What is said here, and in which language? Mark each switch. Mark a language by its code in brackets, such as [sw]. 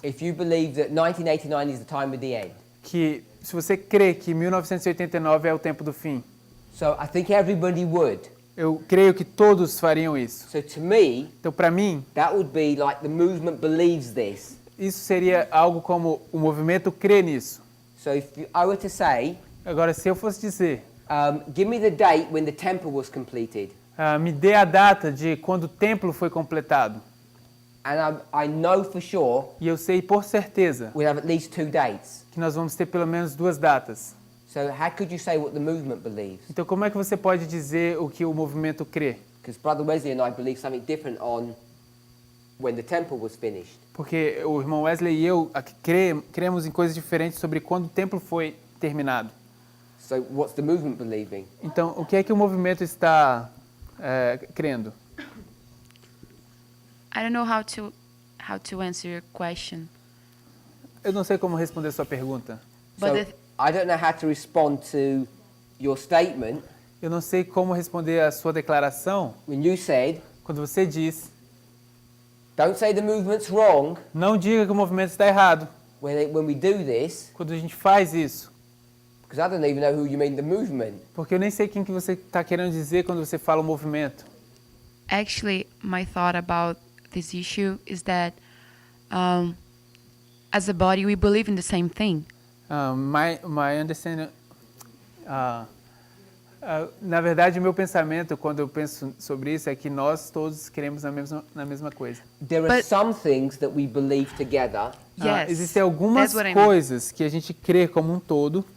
[en] if you believe that 1989 is the time of the end. [pt] Que se você crê que 1989 é o tempo do fim. [en] So I think everybody would. [pt] Eu creio que todos fariam isso. [en] So to me, [pt] então para mim, [en] that would be like the movement believes this. [pt] Isso seria algo como o movimento crê nisso. [en] So if I were to say, [pt] agora se eu fosse dizer, [en] give me the date when the temple was completed. [pt] Me dê a data de quando o templo foi completado. [en] And I know for sure. [pt] E eu sei por certeza. [en] We have at least 2 dates. [pt] Que nós vamos ter pelo menos 2 datas. [en] So how could you say what the movement believes? [pt] Então como é que você pode dizer o que o movimento crê? [en] Because Brother Wesley and I believe something different on when the temple was finished. [pt] Porque o irmão Wesley e eu cremos em coisas diferentes sobre quando o templo foi terminado. [en] So what's the movement believing? [pt] Então o que é que o movimento está crendo? [en] I don't know how to answer your question. [pt] Eu não sei como responder sua pergunta. [en] So I don't know how to respond to your statement. [pt] Eu não sei como responder a sua declaração. [en] When you said, [pt] quando você diz, [en] don't say the movement's wrong. [pt] Não diga que o movimento está errado. [en] When we do this, [pt] quando a gente faz isso. [en] Because I don't even know who you mean the movement. [pt] Porque eu nem sei quem que você está querendo dizer quando você fala o movimento. [en] Actually, my thought about this issue is that as a body, we believe in the same thing. My understanding, [pt] na verdade, o meu pensamento quando eu penso sobre isso é que nós todos cremos na mesma coisa. [en] There are some things that we believe together. [pt] Existem algumas coisas que a gente crê como um todo.